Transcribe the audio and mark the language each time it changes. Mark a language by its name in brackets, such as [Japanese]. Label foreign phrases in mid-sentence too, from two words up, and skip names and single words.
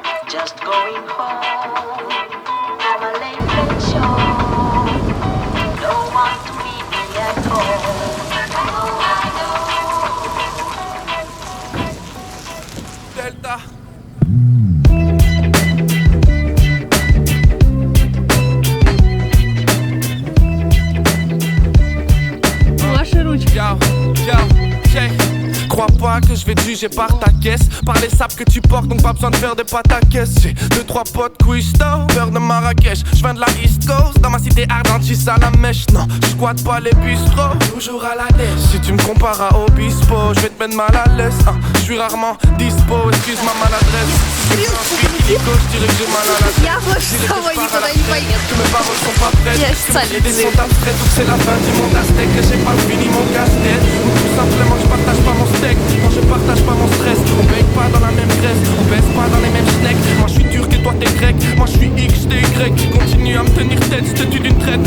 [English] Just going home from a late night show. Don't want to meet me at home. Oh, I know. Delta. [Russian] Ваши ручки. [English] Yo, check. [French] Crois pas que je vais te juger par ta caisse, par les sapes que tu portes, donc pas besoin de faire des pâtes à caisse. J'ai 2-3 potes cuistots, beurre de Marrakech. Je viens de la East Coast, dans ma cité ardente, j'suis à la mèche. Non, je squatte pas les bistrots, toujours à la dèche. Si tu me compares à Obispo, je vais te mettre mal à l'aise. Je suis rarement dispo, excuse ma maladresse. Si je dirais que j'ai mal à la tête. [Russian] Я вот с тобой никуда не поеду. [French] Que mes paroles sont pas prêtes. [Russian] Я [French] Les idées sont abstraites, ou c'est la fin du monde aztèque. Que j'ai pas fini mon casse-tête, ou tout simplement que je partage pas mon steak. Non, je partage pas mon stress. On baigne pas dans la même graisse, on baisse pas dans les mêmes snacks. Moi je suis turc et toi t'es grec, moi je suis X, t'es Y. Tu continues à me tenir tête, je te tue d'une traite.